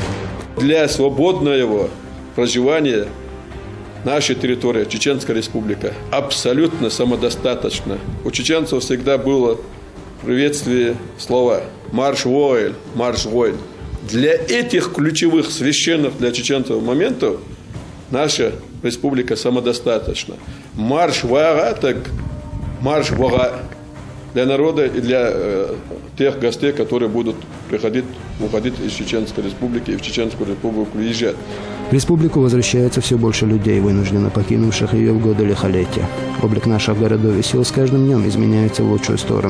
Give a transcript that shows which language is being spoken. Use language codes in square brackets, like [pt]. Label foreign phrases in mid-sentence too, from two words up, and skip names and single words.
[ru] Для свободного проживания наша территория, Чеченская республика, абсолютно самодостаточна. У чеченцев всегда было приветствие слова [ce] «марш воин», «марш воин». [ru] Для этих ключевых, священных для чеченцев моментов наша республика самодостаточна. [ce] Марш вара, [ru] так [ce] марш вара [ru] для народа и для тех гостей, которые будут приходить, уходить из Чеченской республики и в Чеченскую республику приезжать. В республику возвращается все больше людей, вынужденно покинувших ее в годы лихолетия. Облик наших городов и сел с каждым днем изменяется в лучшую сторону.